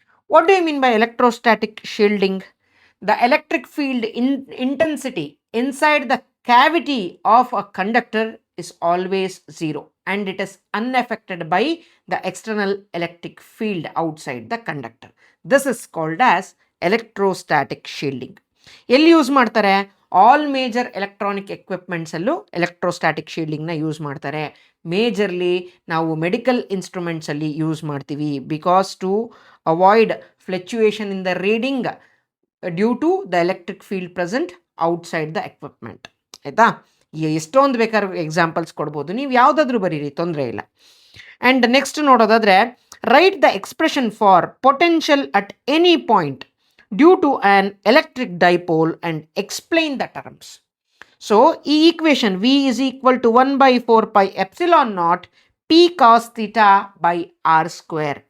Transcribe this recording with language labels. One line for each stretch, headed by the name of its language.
English: What do you mean by electrostatic shielding? The electric field intensity inside the cavity of a conductor is always zero and it is unaffected by the external electric field outside the conductor. This is called as electrostatic shielding.
Kannada: ಎಲ್ಲಿ use ಮಾಡ್ತಾರೆ? All major electronic ಎಕ್ವಿಪ್ಮೆಂಟ್ಸಲ್ಲೂ electrostatic ಶೀಲ್ಡಿಂಗ್ನ use ಮಾಡ್ತಾರೆ. Majorly ನಾವು medical ಇನ್ಸ್ಟ್ರೂಮೆಂಟ್ಸಲ್ಲಿ use ಮಾಡ್ತೀವಿ,
English: Because to avoid fluctuation in the reading due to the electric field present outside the equipment. ಆಯಿತಾ?
Kannada: ಎಷ್ಟೊಂದು ಬೇಕಾದ್ರೂ examples ಕೊಡ್ಬೋದು, ನೀವು ಯಾವುದಾದ್ರೂ ಬರೀರಿ, ತೊಂದರೆ ಇಲ್ಲ.
English: And next ನೋಡೋದಾದರೆ, write the expression for potential at any point due to an electric dipole and explain the terms. So ಈ equation V is equal to 1/4πε0 P cos theta by R square.